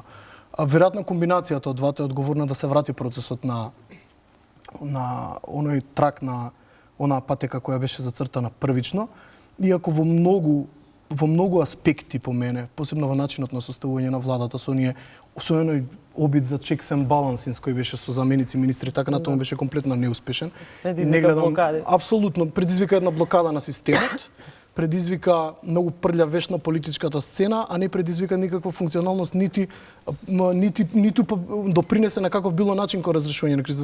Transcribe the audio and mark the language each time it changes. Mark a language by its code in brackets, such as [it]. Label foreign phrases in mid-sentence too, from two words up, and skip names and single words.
[mk] Веројатно комбинацијата од двата е одговорна да се врати процесот на оној трак на онаа патека која беше зацртана првично, иако во многу аспекти по мене, посебно во начинот на составување на владата со оној обид за [en] checks and balances [mk] кој беше со заменици министри, така на тоа беше комплетно неуспешен. Предизвика блокади. Апсолутно, предизвика една блокада на системот, предизвика многу прља веш на политичката сцена, а не предизвика никаква функционалност, ниту допринесе на каков било начин кон разрешување на криза.